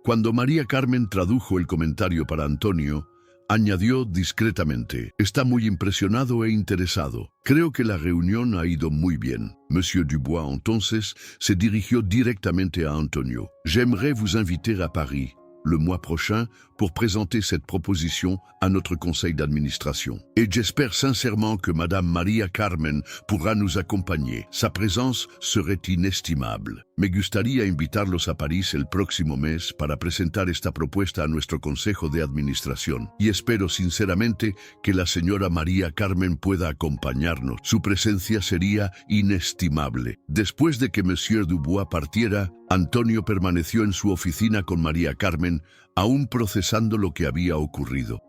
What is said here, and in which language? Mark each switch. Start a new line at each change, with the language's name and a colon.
Spanish: Cuando María Carmen tradujo el comentario para Antonio, añadió discretamente: está muy impresionado e interesado. Creo que la reunión ha ido muy bien. Monsieur Dubois entonces se dirigió directamente a Antonio.
French: J'aimerais vous inviter à Paris le mois prochain pour présenter cette proposition à notre conseil d'administration. Et j'espère sincèrement que Madame María Carmen pourra nous accompagner. Sa présence serait inestimable.
Spanish: Me gustaría invitarlos a París el próximo mes para presentar esta propuesta a nuestro consejo de administración. Y espero sinceramente que la señora María Carmen pueda acompañarnos. Su presencia sería inestimable. Después de que Monsieur Dubois partiera, Antonio permaneció en su oficina con María Carmen, aún procesando lo que había ocurrido.